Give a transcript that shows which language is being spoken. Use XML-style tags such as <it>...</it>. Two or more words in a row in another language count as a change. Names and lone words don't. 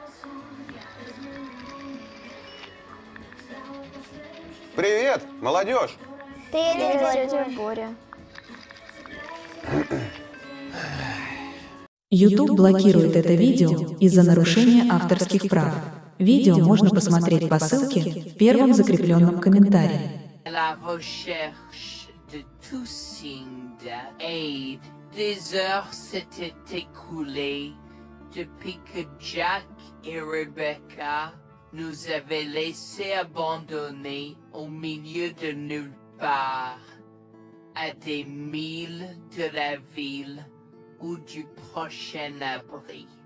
<ru>Привет, молодежь! Привет, дядя Боря. YouTube блокирует это видео из-за нарушения авторских прав. Видео можно посмотреть по ссылке в первом закрепленном комментарии.</ru> <fr>La recherche de tout signe d'aide. Des heures s'étaient écoulées depuis que Jack et Rebecca nous avaient laissés abandonnés au milieu de nulle part, à des milles de la ville ou du prochain abri.</fr>